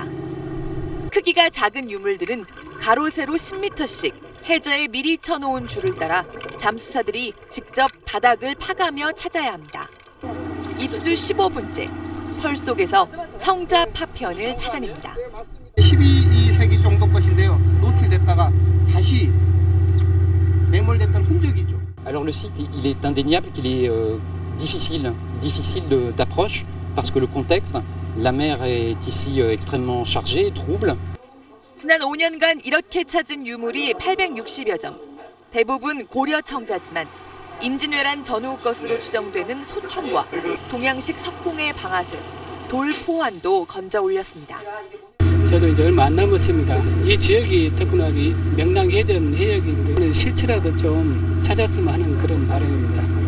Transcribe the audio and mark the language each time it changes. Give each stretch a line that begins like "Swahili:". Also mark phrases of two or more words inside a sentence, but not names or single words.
Korean: 크기가 작은 유물들은 가로 세로 10m씩 해저에 미리 쳐놓은 줄을 따라 잠수사들이 직접 바닥을 파가며 찾아야 합니다. 입수 15분째, 펄 속에서 청자 파편을 찾아냅니다. 12세기 정도 것인데요. 노출됐다가 다시 매몰됐던 흔적이죠.
French: Alors le site il est indéniable qu'il est difficile d'approche parce que le contexte, la mer est ici extrêmement chargée, trouble.
Korean: 지난 5년간 이렇게 찾은 유물이 860여 점. 대부분 고려 청자지만 임진왜란 전후 것으로 추정되는 소총과 동양식 석궁의 방아쇠, 돌포환도 건져 올렸습니다. 저도 이제 얼마 안 남았습니다. 이 지역이 더구나 명랑해전 해역인데 실체라도 좀 찾았으면 하는 그런 바람입니다.